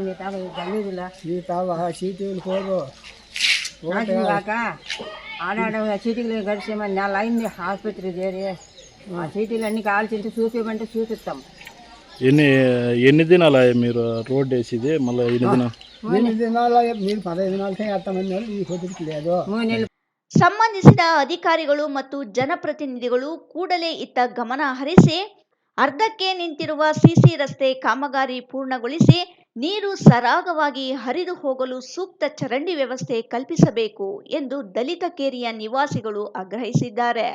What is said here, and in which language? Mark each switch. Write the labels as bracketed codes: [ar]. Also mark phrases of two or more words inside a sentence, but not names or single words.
[te] మీ తావ గలీజులా ఈ తావ సీటీలు పోరు కాక ఆడాడ సీటీలు గడిచేమని నెల అయింది ఆసుపత్రి చేరి. ఆ సీటీలు అన్నీ కావాల్సింటే చూసేమంటే చూపిస్తాం. ఎన్ని దినాలు మీరు రోడ్ వేసేది? మళ్ళీ ఎన్ని దినాలు మీరు 15 దినాలకే వేస్తామన్నారు. ఈ పొద్దుకి లేదు. [kn] ಸಂಬಂಧಿಸಿದ ಅಧಿಕಾರಿಗಳು ಮತ್ತು ಜನಪ್ರತಿನಿಧಿಗಳು ಕೂಡಲೇ ಇತ್ತ ಗಮನ ಹರಿಸಿ ಅರ್ಧಕ್ಕೆ ನಿಂತಿರುವ ಸಿಸಿ ರಸ್ತೆ ಕಾಮಗಾರಿ ಪೂರ್ಣಗೊಳಿಸಿ ನೀರು ಸರಾಗವಾಗಿ ಹರಿದು ಹೋಗಲು ಸೂಕ್ತ ಚರಂಡಿ ವ್ಯವಸ್ಥೆ ಕಲ್ಪಿಸಬೇಕು ಎಂದು ದಲಿತ ಕೇರಿಯ ನಿವಾಸಿಗಳು ಆಗ್ರಹಿಸಿದ್ದಾರೆ.